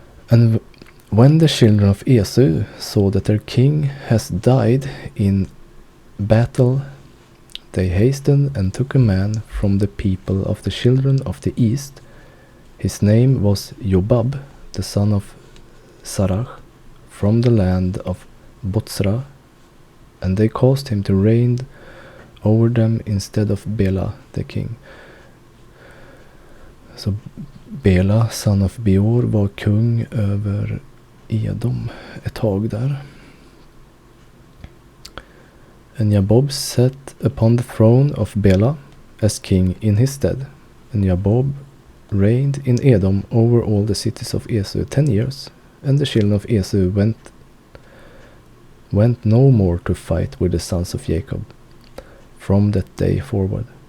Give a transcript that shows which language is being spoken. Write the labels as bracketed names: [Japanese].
[English] And when the children of Esau saw that their king has died in battle, they hastened and took a man from the people of the children of the east. His name was Jobab, the son of Sarach, from the land of Botsra, and they caused him to reign over them instead of Bela the king. [Swedish] Så Bela, son of Beor, var kung över Edom ett tag där. [English] And Jabob sat upon the throne of Bela as king in his stead. And Jabob reigned in Edom over all the cities of Esau 10 years. And the children of Esau went no more to fight with the sons of Jacob from that day forward.